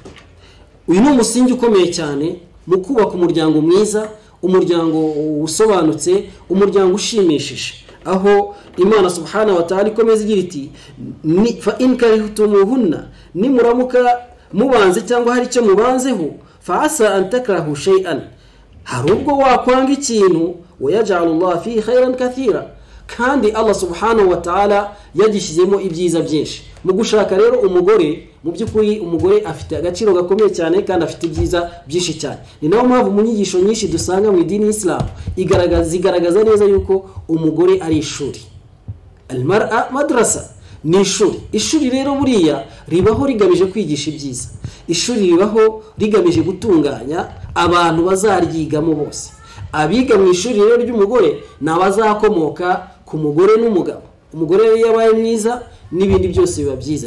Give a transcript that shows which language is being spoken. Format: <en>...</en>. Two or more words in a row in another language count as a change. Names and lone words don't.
<rw>Uyu ni umusingi ukomeye cyane mu kubaka umuryango mwiza, umuryango usobanutse, umuryango ushimishije. Aho Imana</rw> <ar>سبحانه وتعالى</ar> <rw>ikomeza igira iti</rw> <ar>فإن كرهتموهن,</ar> <rw>nimuramuka mubanze cyangwa hari icyo mubanzeho,</rw> <ar>فعسى أن تكرهوا شيئا,</ar> <rw>hari ubwo wakwanga ikintu,</rw> <ar>ويجعل الله فيه خيرا كثيرا,</ar> <rw>kandi</rw> <ar>الله سبحانه وتعالى</ar> <rw>yagishyizemo ibyiza byinshi. Mu gushaka rero umugore, mu by'ukuri umugore afite agaciro gakomeye cyane kandi afite ibyiza byinshi cyane. Ni naho mpamvu mu nyigisho nyinshi dusanga mu idini Islam igaragaza neza yuko umugore ari ishuri.</rw> <ar>المرأة مدرسة,</ar> <rw>ni ishuri. Ishuri rero buriya ribaho rigamije kwigisha ibyiza. Ishuri ribaho rigamije gutunganya abantu bazaryigamo bose. Abiga mu ishuri rero ry'umugore nabazakomoka ku mugore n'umugabo. Umugore rero yabaye mwiza n'ibindi byose biba byiza.</rw>